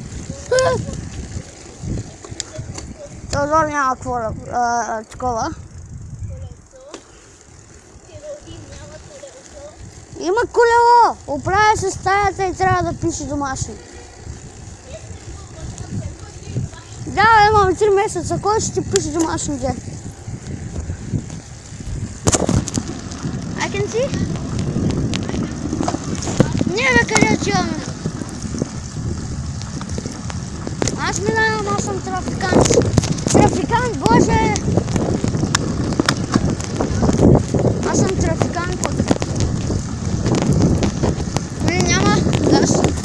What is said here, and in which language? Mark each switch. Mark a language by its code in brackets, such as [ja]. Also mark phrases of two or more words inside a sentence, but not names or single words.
[bg] Теодор няма какво да такова. Има колело! Оправя се стаята и трябва да пише домашно. Да, имам 3 месеца, кой ще ти пише домашно дете? [en] I can see. [bg] Не, бе, къде отиваме? Аз минавам, аз съм трафикант. Трафикант, боже! Аз съм трафикант пък. Нали няма газ?